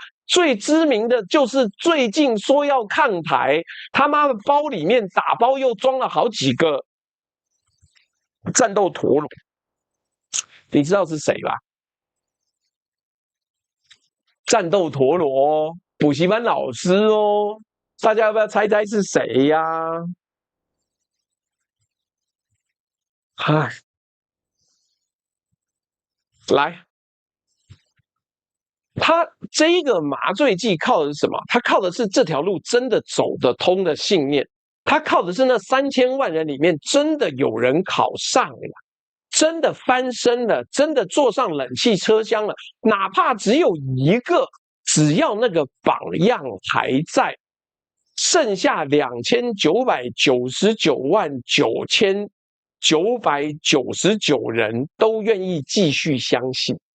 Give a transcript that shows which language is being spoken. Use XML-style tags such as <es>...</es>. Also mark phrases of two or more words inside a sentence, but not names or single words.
<zh>最知名的就是最近說要抗台，他媽的包裡面打包又裝了好幾個戰鬥陀螺，你知道是誰吧？戰鬥陀螺，補習班老師哦。大家要不要猜猜是誰呀？嗨，來， 他這一個麻醉劑靠的是什麼？他靠的是這條路真的走得通的信念，他靠的是那3000萬人裡面真的有人考上了，真的翻身了，真的坐上冷氣車廂了，哪怕只有一個，只要那個榜樣還在，剩下29999999人都願意繼續相信。</zh>